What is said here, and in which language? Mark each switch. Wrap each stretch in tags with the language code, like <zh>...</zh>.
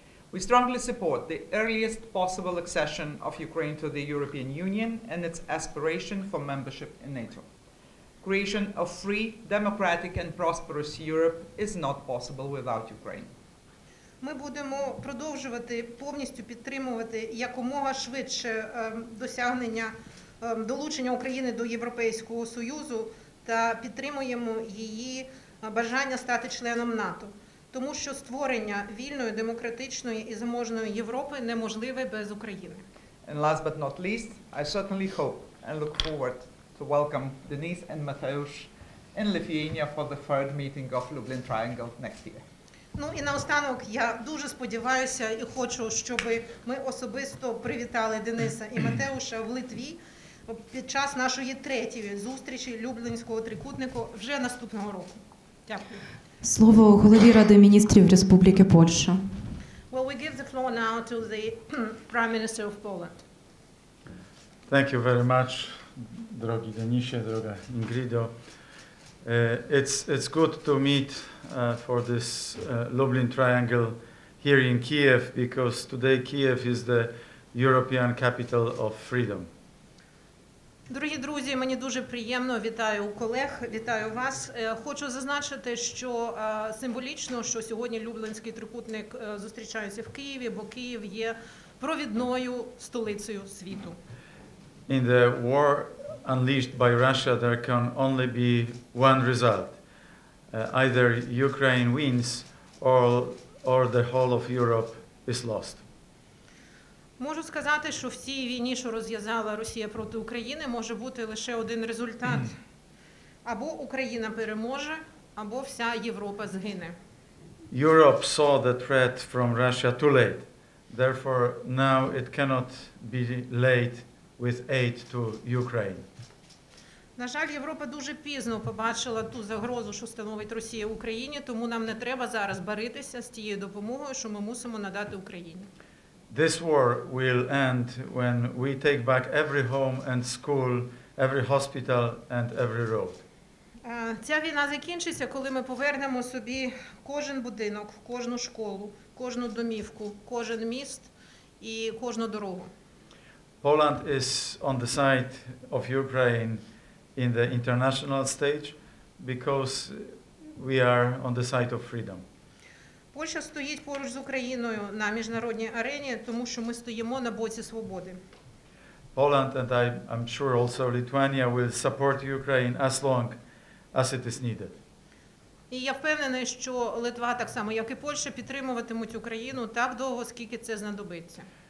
<en>We strongly support the earliest possible accession of Ukraine to the European Union and its aspiration for membership in NATO. Creation of free, democratic and prosperous Europe is not possible without Ukraine.</en> <uk>Ми будемо продовжувати повністю підтримувати якомога швидше досягнення долучення України до Європейського Союзу та підтримуємо її бажання стати членом НАТО. Тому що створення вільної, демократичної і заможної Європи неможливе без України.</uk> <en>And last but not least, I certainly hope and look forward to welcome Denise and Mateusz in Lithuania for the third meeting of Lublin Triangle next year.</en> <uk>Ну і наостанок я дуже сподіваюся і хочу, щоб ми особисто привітали Дениса і Матеуша в Литві під час нашої третьої зустрічі Люблінського трикутнику вже наступного року. Дякую. Слово голові Ради міністрів Республіки Польща.</uk> <en>Well, we give the floor now to the Prime Minister of Poland. Thank you very much,</en> <pl>drogi Denisie, droga Ingrido.</pl> <en>It's good to meet for this Lublin Triangle here in Kiev, because today Kiev is the European capital of freedom.</en> <uk>Дорогі друзі, мені дуже приємно, вітаю колег, вітаю вас. Хочу зазначити, що символічно, що сьогодні Люблінський трикутник зустрічається в Києві, бо Київ є провідною столицею світу.</uk> <en>In the war unleashed by Russia, there can only be one result. Either Ukraine wins or the whole of Europe is lost.</en> <uk>Можу сказати, що в цій війні, що розв'язала Росія проти України, може бути лише один результат. Або Україна переможе, або вся Європа згине.</uk> <en>Europe saw the threat from Russia too late. Therefore, now it cannot be late with aid to Ukraine.</en> <uk>На жаль, Європа дуже пізно побачила ту загрозу, що становить Росія в Україні, тому нам не треба зараз баритися з тією допомогою, що ми мусимо надати Україні.</uk> <en>This war will end when we take back every home and school, every hospital and every road.</en> <uk>Ця війна закінчиться, коли ми повернемо собі кожен будинок, кожну школу, кожну домівку, кожен міст і кожну дорогу.</uk> <en>Poland is on the side of Ukraine in the international stage because we are on the side of freedom.</en> <uk>Польща стоїть поруч з Україною на міжнародній арені, тому що ми стоїмо на боці свободи.</uk> <en>Poland and I'm sure also Lithuania will support Ukraine as long as it is needed.</en> <uk>І я впевнений, що Литва, так само як і Польща, підтримуватимуть Україну так довго, скільки це знадобиться.</uk>